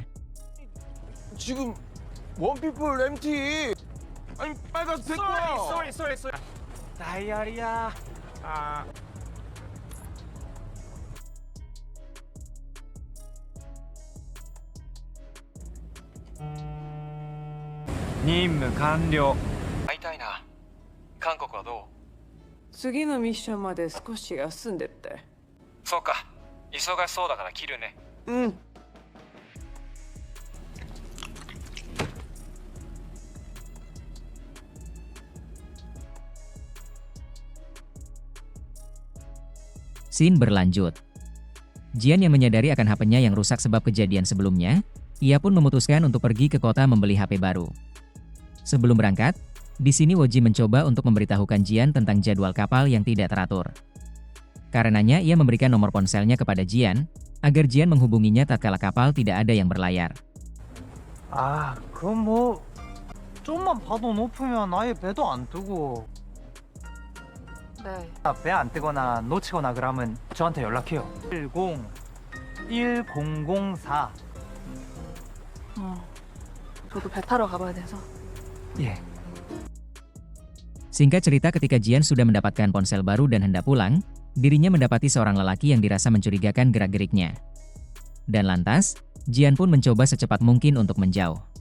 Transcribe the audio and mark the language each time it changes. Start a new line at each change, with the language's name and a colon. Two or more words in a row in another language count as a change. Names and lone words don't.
Korean: 지금 원피플 MT 아니 빨간색 거야. 쏘리. 다이아리야. 임무 완료.
Japanese: 会いたいな。韓国はどう？次のミッションまで少し休んでって。そうか。忙しそうだから切るね。うん。
Indonesian: Scene berlanjut. Jian yang menyadari akan HP-nya yang rusak sebab kejadian sebelumnya, ia pun memutuskan untuk pergi ke kota membeli HP baru. Sebelum berangkat, di sini Woji mencoba untuk memberitahukan Jian tentang jadwal kapal yang tidak teratur. Karenanya ia memberikan nomor ponselnya kepada Jian, agar Jian menghubunginya tatkala kapal tidak ada yang berlayar.
Korean: 아, 그럼 뭐 좀만 봐도 높으면 아예 배도 안 뜨고 네. 배 안 뜨거나 놓치거나 그러면 저한테 연락해요. 1004. 저도 배 타러 가봐야 돼서. 예.
Indonesian: Singkat cerita, ketika Jian sudah mendapatkan ponsel baru dan hendak pulang, dirinya mendapati seorang lelaki yang dirasa mencurigakan gerak-geriknya. Dan lantas, Jian pun mencoba secepat mungkin untuk menjauh.